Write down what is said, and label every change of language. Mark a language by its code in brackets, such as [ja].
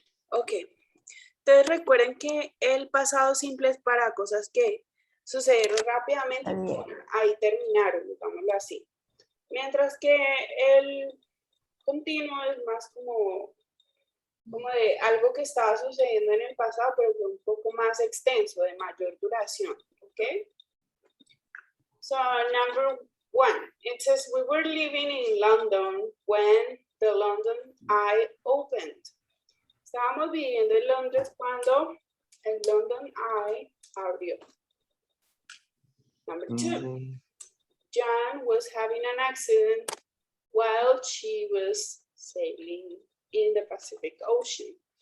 [es] Ok, entonces recuerden que el pasado simple es para cosas que sucedieron rápidamente, ahí terminaron, digámoslo así. Mientras que el continuo es más como de algo que estaba sucediendo en el pasado, pero fue un poco más extenso, de mayor duración, ¿ok? [en] So, number 1, it says, we were living in London when the London Eye opened. [es] Estábamos viviendo en Londres cuando el London Eye abrió. [en] Number 2, Jan was having an accident while she was sailing in the Pacific Ocean.